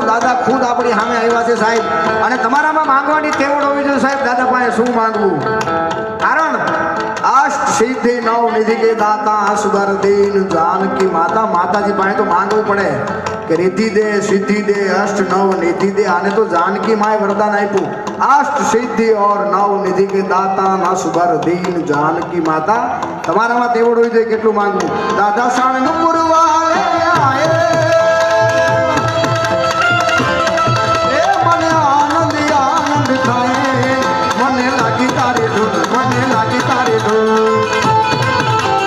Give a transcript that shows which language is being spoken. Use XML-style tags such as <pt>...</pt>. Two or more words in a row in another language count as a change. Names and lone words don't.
<gu>દાદા ખુદ આપણી સામે આવ્યા છે સાહેબ, અને તમારામાં માંગવાની તેવડ હોવી જોઈએ સાહેબ. દાદા પાસે શું માંગવું?</gu> <hi>કારણ अष्ट सिद्धि नव निधि के दाता सुधर दीन जानकी माता.</hi> <gu>માતાજી પાસે તો માંગવું પડે કે રિદ્ધિ દે, સિદ્ધિ દે, અષ્ટ નવ નિધિ દે. આને તો જાનકી માએ વરદાન આપ્યું,</gu> <hi>अष्ट सिद्धि और नव निधि के दाता न सुबर दीन जानकी माता.</hi> <gu>તમારામાં તેવડ હોય છે કેટલું માંગવું? દાદા</gu> <hi>साणंगपुर वाले आये,</hi> <gu>એ મને આનંદ આનંદ થાય, મને લાગી તારી ધૂન, મને લાગી તારી ધૂન.</gu>